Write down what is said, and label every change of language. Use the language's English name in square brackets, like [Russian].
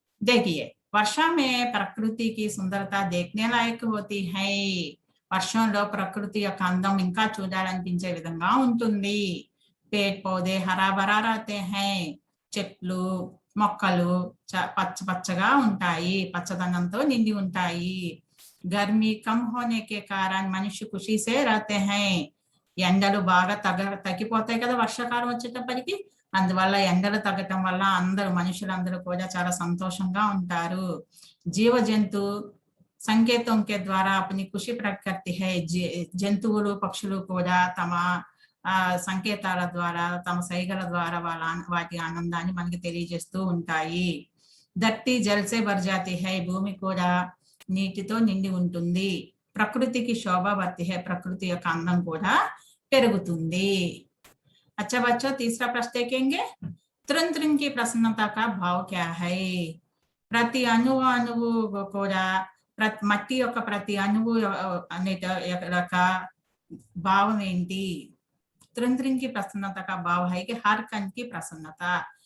[Hindi] देखिए वर्षा में प्रकृति की सुंदरता देखने लायक होती है. [Telugu] వర్షంలో ప్రకృతి యొక్క అందం ఇంకా చూడాలనిపించే విధంగా ఉంటుంది. [Hindi] पेड़ पौधे हरा भरा रहते हैं. [Telugu] చెట్లు మొక్కలు పచ్చ పచ్చగా ఉంటాయి, పచ్చదనంతో నిండి ఉంటాయి. [Hindi] गर्मी कम होने के कारण మనిషి खुशी से रहते हैं. [Telugu] ఎండలు బాగా తగ్గిపోతాయి కదా వర్షాకాలం వచ్చేటప్పటికి. అందువల్ల ఎండలు తగ్గటం వల్ల మనుషులందరూ కూడా చాలా సంతోషంగా ఉంటారు. [Hindi] జీవ జంతు సంకేతం के द्वारा अपनी खुशी प्रकट करती है. [Telugu] జంతువులు పక్షులు కూడా తమ సంకేతాల ద్వారా, తమ సైగల ద్వారా వాటి ఆనందాన్ని మనకి తెలియజేస్తూ ఉంటాయి. [Hindi] ధర్తీ జల్సే భర్ జాతి హై, [Telugu] భూమి కూడా నీటితో నిండి ఉంటుంది. [Hindi] ప్రకృతికి శోభ బర్తి హై, [Telugu] ప్రకృతి యొక్క అందం కూడా పెరుగుతుంది. [Hindi] अच्छा बच्चों, तीसरा प्रश्न देखेंगे। तृण तृण की प्रसन्नता का भाव क्या है? [Telugu] ప్రతి అణువు కూడా మట్టి యొక్క ప్రతి అణువు అనే యొక్క భావం ఏంటి? [Hindi] तृण तृण की प्रसन्नता का भाव है कि हर कण की प्रसन्नता.